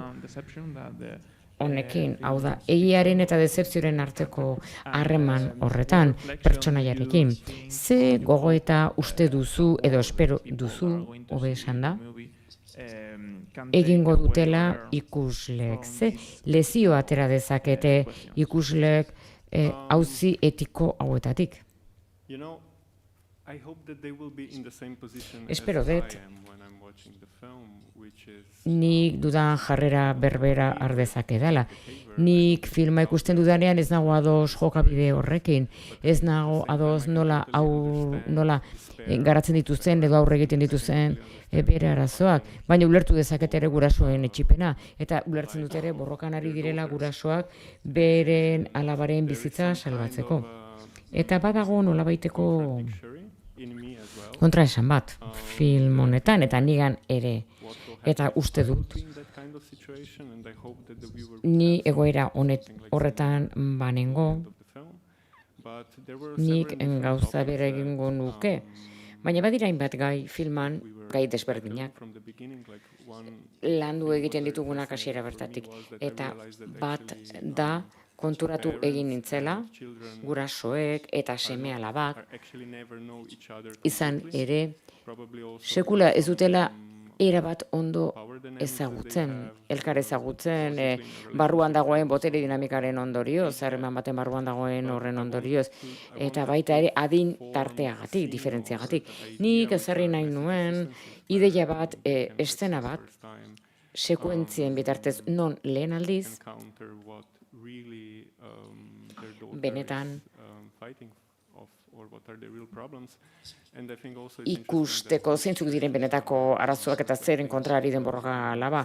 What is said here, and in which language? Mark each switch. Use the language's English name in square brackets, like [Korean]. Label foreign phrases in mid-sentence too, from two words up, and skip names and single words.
[English] deception that the [Basque] honekin, hau da, egiaren eta dezepzioaren arteko harreman horretan, pertsonaiarekin. Ze gogoeta uste duzu edo espero duzu, hobe esan da, egingo dutela ikusleek. Ze lezio atera dezakete ikusleek auzi etiko hauetatik. [English] You know, I hope that they will be in the same position [Basque] Espero [English] as [Basque] dut. [English] I am when I'm watching the film, which is [Basque] Nik dudan jarrera berbera ardezake dela. Nik filma ikusten dudanean ez nago ados jokabide horrekin, ez nago ados nola garatzen dituzten edo aurre egiten dituzten bere arazoak, baina ulertu dezaket ere gurasoen etxipena, eta ulertzen dut ere borrokan ari direla gurasoak beren alabaren bizitza salbatzeko. Eta badago nolabaiteko [English] in me as well. [Basque] kontraesan bat film honetan, eta nigan ere. Eta uste dut, [English] In that kind of situation, and I hope that the viewer [Basque] ni egoera horretan banengo, [English] of the film. But there were [Basque] nik [English] several different [Basque] gauza [English] topics [Basque] bera egingo nuke. Baina badira hainbat gai filman, gai desberdinak, [English] from the beginning, like one [Basque] landu egiten ditugunak hasiera bertatik. Eta bat da konturatu egin nintzela, gurasoek eta seme-alabak [English] actually never know each other [Basque] izan ere, [English] probably also [Basque] sekula ez dutela erabat ondo ezagutzen, elkar ezagutzen, barruan dagoen botere dinamikaren ondorioz, harreman baten barruan dagoen horren ondorioz, eta baita ere adin tarteagatik, diferentziagatik. Nik ezarri nahi nuen, ideia bat, eszena bat, sekuentzien bitartez non lehen aldiz, benetan ikusteko zeintzuk diren benetako arazoak eta zeren kontrari den borroka laba.